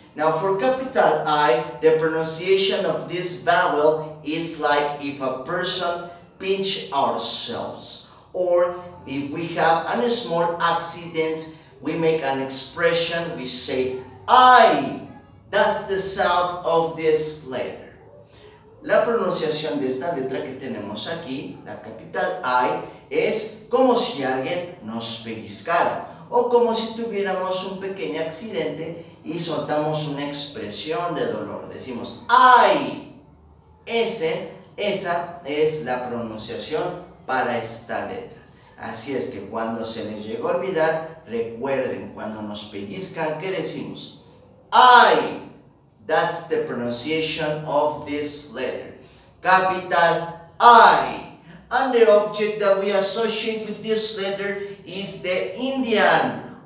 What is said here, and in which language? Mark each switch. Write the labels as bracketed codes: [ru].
[en] Now, for capital I, the pronunciation of this vowel is like if a person pinch ourselves, or if we have a small accident, we make an expression, we say I. That's the sound of this letter. [es] La pronunciación de esta letra que tenemos aquí, la capital I, es como si alguien nos pellizcara o como si tuviéramos un pequeño accidente y soltamos una expresión de dolor. Decimos I. Esa es la pronunciación para esta letra. Así es que cuando se les llegó a olvidar, recuerden, cuando nos pellizcan, ¿qué decimos? I. [en] That's the pronunciation of this letter. Capital I. And the object that we associate with this letter is the Indian.